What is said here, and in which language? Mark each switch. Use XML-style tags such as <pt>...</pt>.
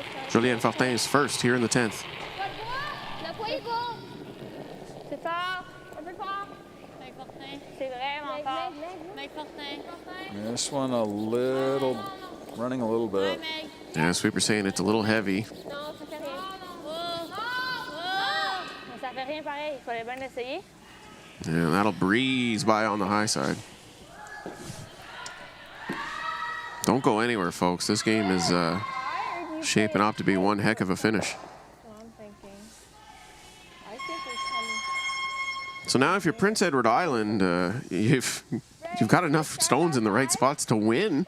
<en>Julien Fortin is first here in the 10th.</en> <fr>Le poids est court. C'est fort. Un peu fort. Meg Fortin. C'est vraiment fort. Meg Fortin.</fr> <en>This one a little, running a little bit. Meg. Yeah, sweeper saying it's a little heavy.</en> <fr>Non, ça fait rien. Oh. Mais ça fait rien pareil. Il fallait bien essayer.</fr> <en>And that'll breeze by on the high side. Don't go anywhere, folks. This game is shaping up to be one heck of a finish. I'm thinking. I think we come. So now if you're Prince Edward Island, you've got enough stones in the right spots to win.</en>